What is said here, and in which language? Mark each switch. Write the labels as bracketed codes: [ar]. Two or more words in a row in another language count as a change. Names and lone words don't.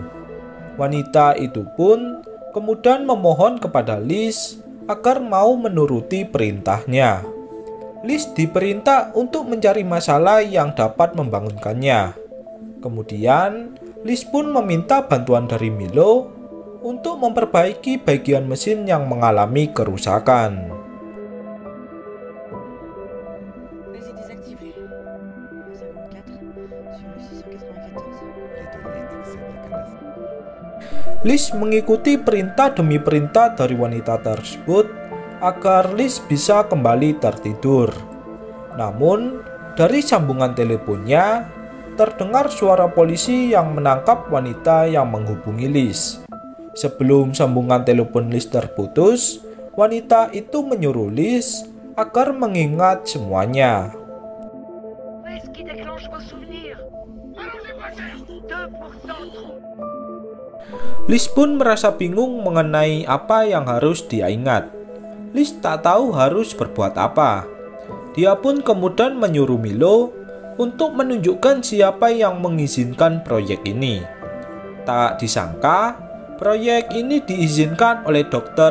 [id] Wanita itu pun kemudian memohon kepada Liz agar mau menuruti perintahnya. Liz diperintah untuk mencari masalah yang dapat membangunkannya. Kemudian, Liz pun meminta bantuan dari Milo untuk memperbaiki bagian mesin yang mengalami kerusakan. [fr] Vas-y, désactivé. 54 sur le 694. Les données excèdent la capacité. [id] Liz mengikuti perintah demi perintah dari wanita tersebut agar Liz bisa kembali tertidur. Namun, dari sambungan teleponnya, terdengar suara polisi yang menangkap wanita yang menghubungi Liz. Sebelum sambungan telepon Liz terputus, wanita itu menyuruh Liz agar mengingat semuanya. [fr] Qu'est-ce qui déclenche vos souvenirs? Alors je vais faire 2% trop. [id] Liz pun merasa bingung mengenai apa yang harus dia ingat. Liz tak tahu harus berbuat apa. Dia pun kemudian menyuruh Milo untuk menunjukkan siapa yang mengizinkan proyek ini. Tak disangka, proyek ini diizinkan oleh Dr.